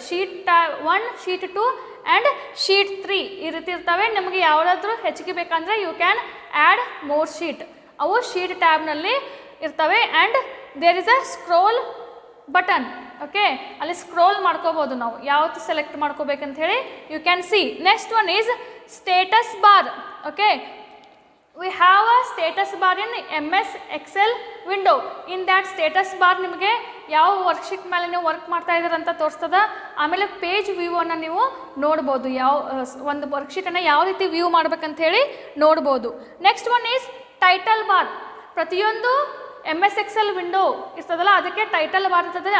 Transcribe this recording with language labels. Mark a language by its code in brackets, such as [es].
[kn] Sheet 1, sheet 2 and sheet 3 ಈ ರೀತಿ ಇರ್ತವೆ. ನಮಗೆ ಯಾವುದಾದ್ರೂ ಹೆಚ್ಚಿಗೆ ಬೇಕಂದರೆ [en] you can add more sheet, [kn] ಅವು ಶೀಟ್ ಟ್ಯಾಬ್ನಲ್ಲಿ ಇರ್ತವೆ. [en] And there is a scroll button. [kn] Okay, ಅಲ್ಲಿ ಸ್ಕ್ರೋಲ್ ಮಾಡ್ಕೋಬೋದು ನಾವು ಯಾವತ್ತು ಸೆಲೆಕ್ಟ್ ಮಾಡ್ಕೋಬೇಕಂತ ಹೇಳಿ [en] You can see. Next one is status bar. Okay, we have a status bar in MS Excel window. In that status bar [kn] ನಿಮಗೆ ಯಾವ worksheet ಮೇಲೆ ನೀವು work ಮಾಡ್ತಾ ಇದ್ದೀರ ಅಂತ ತೋರಿಸ್ತದ. ಆಮೇಲೆ ಪೇಜ್ ವ್ಯೂವನ್ನು ನೀವು ನೋಡ್ಬೋದು, ಯಾವ ಒಂದು ವರ್ಕ್ಶೀಟನ್ನು ಯಾವ ರೀತಿ ವ್ಯೂ ಮಾಡ್ಬೇಕಂತ ಹೇಳಿ ನೋಡ್ಬೋದು. [en] Next one is title bar. [kn] ಪ್ರತಿಯೊಂದು MS Excel ವಿಂಡೋ ಇರ್ತದಲ್ಲ ಅದಕ್ಕೆ ಟೈಟಲ್ ಬಾರ್ ಇರ್ತದೆ.